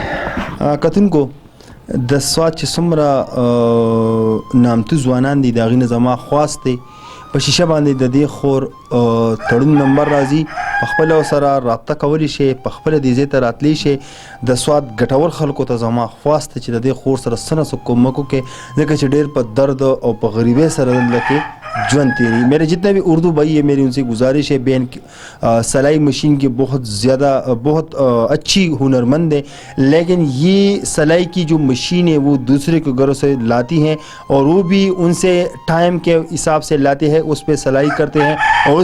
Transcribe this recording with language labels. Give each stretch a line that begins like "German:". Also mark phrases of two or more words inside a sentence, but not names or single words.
Pashto: کتونکو د سوات چې څومره نامتو ځوانان دي د هغې نه زما خواست دی په شیشه باندې د دې خور تړون نمبر راځي په خپله سره رابطه کولی شي په خپله دې ځای ته راتلی شي د سوات ګټور خلکو ته زما خواست دی چې د دې خور سره څه نه څه کومک وکړي ځکه چې ډېر په درد او په غریبۍ سره دلته کې ژوند تیری
Urdu: میرے جتنے بھی اردو بھائی ہے میری ان سے گزارش ہے بہن سلائی مشین کی بہت اچھی ہنرمند ہے لیکن یہ سلائی کی جو مشین ہے وہ دوسرے کے گھروں سے لاتی ہیں اور وہ بھی ان سے ٹائم کے حساب سے لاتے ہیں اس پہ سلائی کرتے ہیں اور